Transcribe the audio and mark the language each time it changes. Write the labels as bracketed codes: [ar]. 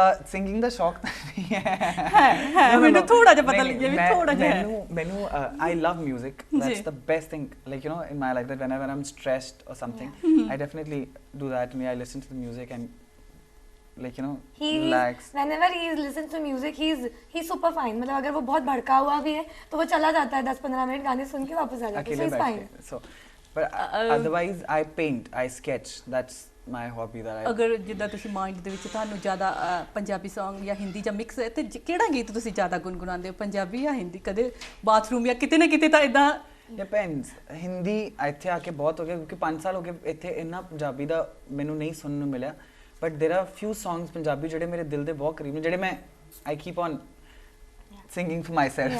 [pa] Singing ਦਾ ਸ਼ੌਕ ਤਾਂ ਨਹੀਂ ਹੈ ਮੈਨੂੰ ਥੋੜਾ ਜਿਹਾ ਪਤਾ ਲੱਗਿਆ ਵੀ ਥੋੜਾ ਜਿਹਾ ਮੈਨੂੰ [en] I love music, that's the best thing like you know in my life that whenever I am stressed or something I definitely do that me I listen to the music and like you know relax whenever he listens to music he's super fine, [hi] मतलब अगर वो बहुत भड़का हुआ भी है तो वो चला जाता है 10-15 मिनट गाने सुन के वापस आ जाता है, [en] so it's fine. So but otherwise I paint, I sketch, that's my hobby that I [pa] ਅਗਰ ਜਿੱਦਾਂ ਤੁਸੀਂ ਮਾਈਂਡ ਦੇ ਵਿੱਚ ਤੁਹਾਨੂੰ ਜ਼ਿਆਦਾ ਪੰਜਾਬੀ Song ਜਾਂ ਹਿੰਦੀ ਜਾਂ ਮਿਕਸ ਹੈ ਤੇ ਕਿਹੜਾ ਗੀਤ ਤੁਸੀਂ ਜ਼ਿਆਦਾ ਗੁੰਗੁਣਾਉਂਦੇ ਹੋ, ਪੰਜਾਬੀ ਜਾਂ ਹਿੰਦੀ? ਕਦੇ ਬਾਥਰੂਮ ਜਾਂ ਕਿਤੇ ਨਾ ਕਿਤੇ ਤਾਂ ਇਦਾਂ ਡਿਪੈਂਡਸ। ਹਿੰਦੀ ਇੱਥੇ ਆ ਕੇ ਬਹੁਤ ਹੋ ਗਿਆ ਕਿਉਂਕਿ 5 ਸਾਲ ਹੋ ਗਏ ਇੱਥੇ, ਇੰਨਾ ਪੰਜਾਬੀ ਦਾ ਮੈਨੂੰ ਨਹੀਂ ਸੁਣਨ ਨੂੰ ਮਿਲਿਆ, [en] but there are few songs [pa] Punjabi ਜਿਹੜੇ ਮੇਰੇ ਦਿਲ ਦੇ ਬਹੁਤ ਕਰੀਬ ਨੇ, ਜਿਹੜੇ ਮੈਂ [en] I keep on singing for myself.